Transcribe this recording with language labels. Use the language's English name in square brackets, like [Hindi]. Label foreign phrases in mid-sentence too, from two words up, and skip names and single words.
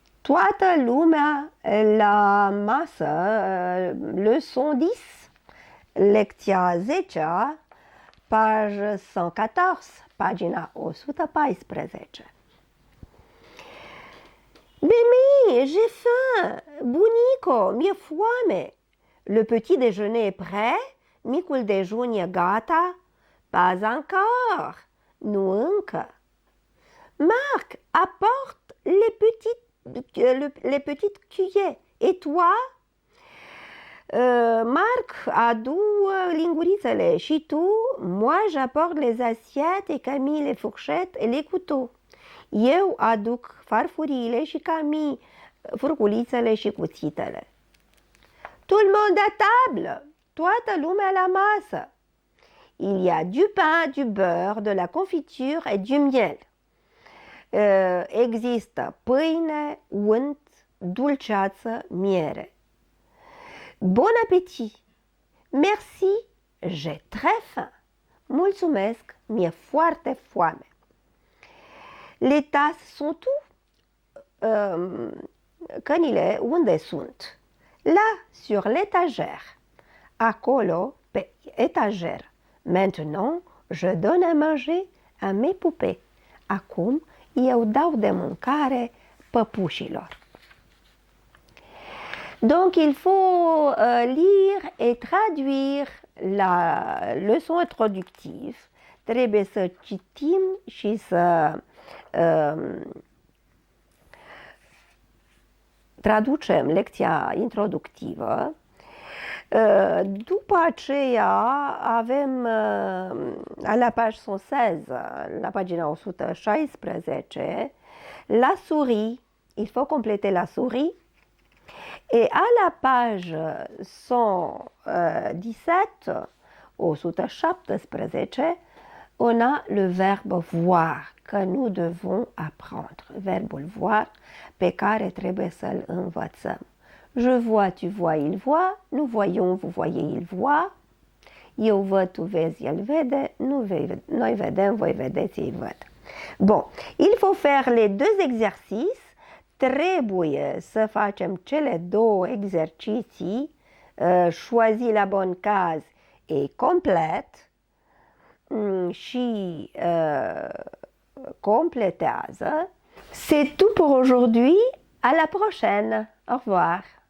[Romanian] Toată lumea la masă, leçon 10, lecția 10, page 114, pagina 114. [French] Mémé, j'ai faim! [Romanian] Bunico, mi-e foame! [French] Le petit déjeuner est prêt? [Romanian] Micul dejun e gata? [French] Pas encore! [Romanian] Nu încă! [French] Marc, apporte les petites cuillères. Et toi? Marc, [Romanian] adu lingurițele. Și tu? [French] Moi, j'apporte les assiettes et Camille les fourchettes et les couteaux. [Romanian] Eu aduc farfuriile și Camille furculițele și cuțitele. [French] Tout le monde à table! [Romanian] Toată lumea la masă. [French] Il y a du pain, du beurre, de la confiture et du miel. [Romanian] Există pâine, unt, dulceață, miere. [French] Bon appétit! Merci, j'ai très faim. [Romanian] Mulțumesc, mi-e foarte foame. [French] Les tasses sont où? [Romanian] Cănile unde sunt? [French] Là, sur l'étagère. [Romanian] Acolo, pe étagère. [French] Maintenant, je donne à manger à mes poupées. [Romanian] Acum, eu dau de mâncare păpușilor. [French] Donc, il faut lire et traduire la leçon introductive. [Romanian] Trebuie să citim și să traducem lecția introductivă. După aceea avem [French] à la page 116, [Romanian] la pagina 116, [French] la souris, il faut compléter la souris. Et à la page 117, 117, on a le verbe voir, que nous devons apprendre. [Romanian] Verbul voir, pe care trebuie să-l învățăm. [French] Je vois, tu vois, il voit. Nous voyons, vous voyez, il voit. [Romanian] Eu văd, tu vezi, el vede. Noi vedem, voi vedeți, ei văd. [French] Bon, il faut faire les deux exercices. [Romanian] Trebuie să facem cele două exerciții. [French] Choisis la bonne case et complète. [Romanian] Și complétează. [French] C'est tout pour aujourd'hui. À la prochaine. Au revoir.